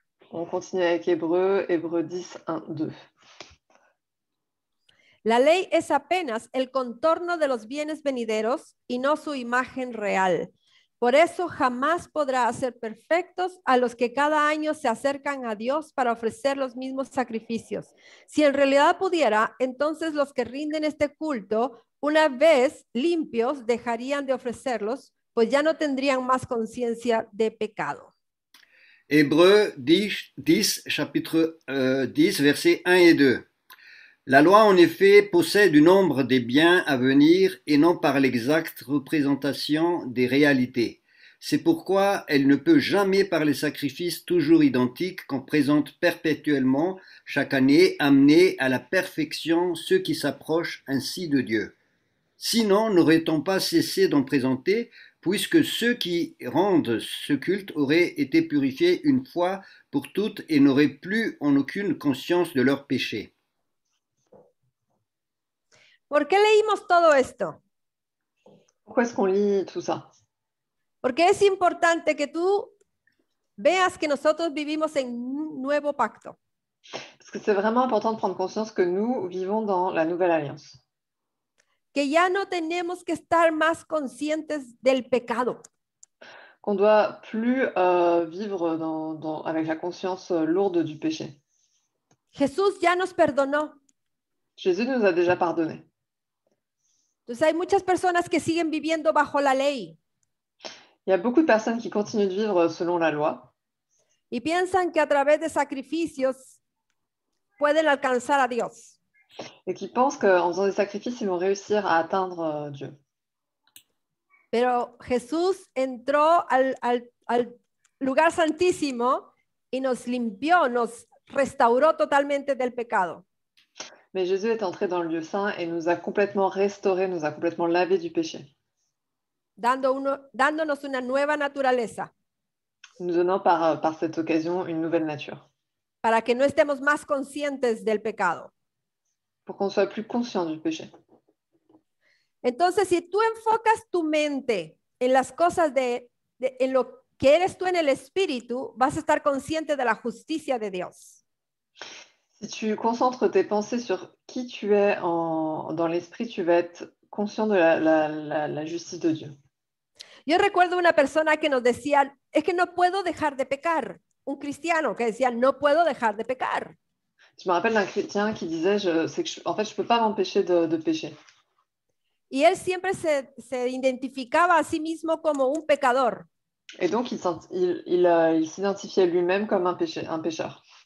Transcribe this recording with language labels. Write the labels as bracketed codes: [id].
[fr] On continue avec Hébreu 10, 1, 2. [es] La ley es apenas el contorno de los bienes venideros y no su imagen real. Por eso jamás podrá hacer perfectos a los que cada año se acercan a Dios para ofrecer los mismos sacrificios. Si en realidad pudiera, entonces los que rinden este culto, una vez limpios, dejarían de ofrecerlos, pues ya no tendrían más conciencia de pecado. [fr] Hébreux 10, chapitre 10, versets 1 et 2. La loi, en effet, possède une ombre des biens à venir et non par l'exacte représentation des réalités. C'est pourquoi elle ne peut jamais, par les sacrifices toujours identiques qu'on présente perpétuellement chaque année, amener à la perfection ceux qui s'approchent ainsi de Dieu. Sinon, n'aurait-on pas cessé d'en présenter, puisque ceux qui rendent ce culte auraient été purifiés une fois pour toutes et n'auraient plus en aucune conscience de leurs péchés. [es] ¿Por qué leímos todo esto? [fr] Pourquoi est-ce qu'on lit tout ça? [es] Porque es importante que tú veas que nosotros vivimos en un nuevo pacto. [fr] Parce Parce que c'est vraiment important de prendre conscience que nous vivons dans la nouvelle alliance. [es] Que ya no tenemos que estar más conscientes del pecado. [fr] Qu'on ne doit plus vivre avec la conscience lourde du péché. [es] Jesús ya nos perdonó. [fr] Jésus nous a déjà pardonné. [es] Entonces hay muchas personas que siguen viviendo bajo la ley [fr] Il y a beaucoup de personnes qui continuent de vivre selon la loi [es] y piensan que a través de sacrificios pueden alcanzar a Dios. [fr] et qui pensent qu'en faisant des sacrifices, ils vont réussir à atteindre Dieu. [es] Pero Jesús entró al lugar santísimo y nos limpió, nos restauró totalmente del pecado. [fr] Mais Jésus est entré dans le lieu saint et nous a complètement restaurés, nous a complètement lavés du péché, [es] Dándonos una nueva naturaleza [fr] nous donnant par cette occasion une nouvelle nature, [es] para que no estemos más conscientes del pecado. [fr] pour qu'on soit plus conscient du péché. [es] Entonces, si tú enfocas tu mente en las cosas en lo que eres tú en el espíritu, vas a estar consciente de la justicia de Dios. [fr] Si tu concentres tes pensées sur qui tu es dans l'esprit, tu vas être conscient de la justice de Dieu. [es] Yo recuerdo una persona que nos decía, es que no puedo dejar de pecar. Un cristiano que decía, no puedo dejar de pecar. [fr] Je me rappelle d'un chrétien qui disait, en fait, je ne peux pas m'empêcher de pécher. [es] Y él siempre se identificaba a sí mismo como un pecador. [fr] Et donc, il s'identifiait lui-même comme un pécheur.